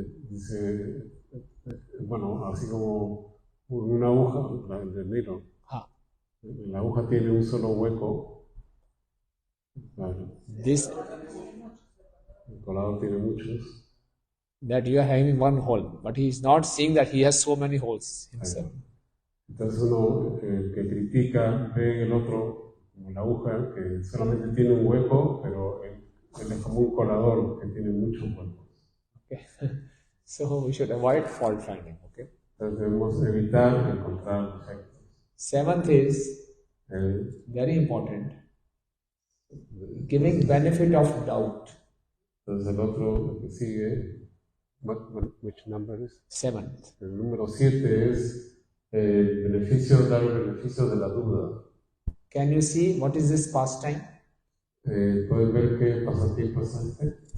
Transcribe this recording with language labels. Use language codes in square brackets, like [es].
[es] Dice, bueno, así como una aguja del nilo. La aguja tiene un solo hueco. [en] This [es] El colador tiene muchos. [en] that you are having one hole, but he is not seeing that he has so many holes himself. [es] Entonces uno que critica ve el otro como la aguja que solamente tiene un hueco, pero él es como un colador que tiene muchos huecos. [en] Okay. So we should avoid fault finding. Okay. [es] Entonces debemos evitar encontrar defectos. [en] Seventh is very important. Giving benefit of doubt. [es] Entonces el otro que sigue, [en] which number is? Seventh. [es] El número 7 es dar el beneficio de la duda. [en] Can you see what is this pastime? [es] ¿Pueden ver qué pasatiempo es este?